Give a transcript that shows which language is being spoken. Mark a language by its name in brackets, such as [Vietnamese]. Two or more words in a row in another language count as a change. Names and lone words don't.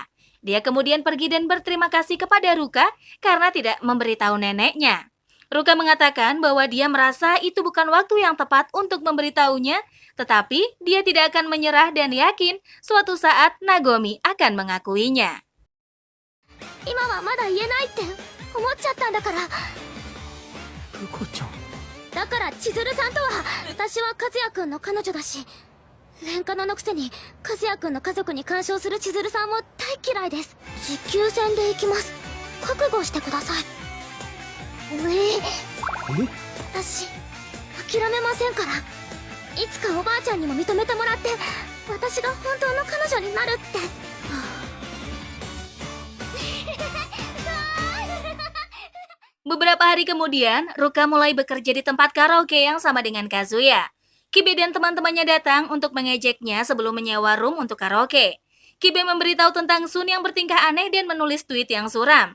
[Indonesian] Dia kemudian pergi dan berterima kasih kepada Ruka karena tidak memberitahu neneknya. Ruka mengatakan bahwa dia merasa itu bukan waktu yang tepat untuk memberitahunya, tetapi dia tidak akan menyerah dan yakin suatu saat Nagomi akan mengakuinya. [Japanese] 今はまだ言えないって思っちゃったんだから。ルコちゃん。だから千鶴さんとは、私は和也くんの彼女だし、レンカノのくせに和也くんの家族に干渉する千鶴さんも大嫌いです。持久戦で行きます。覚悟してください。私諦めませんから。いつかおばあちゃんにも認めてもらって、私が本当の彼女になるって。 [Indonesian] Beberapa hari kemudian, Ruka mulai bekerja di tempat karaoke yang sama dengan Kazuya. Kibe dan teman-temannya datang untuk mengejeknya sebelum menyewa room untuk karaoke. Kibe memberitahu tentang Sun yang bertingkah aneh dan menulis tweet yang suram.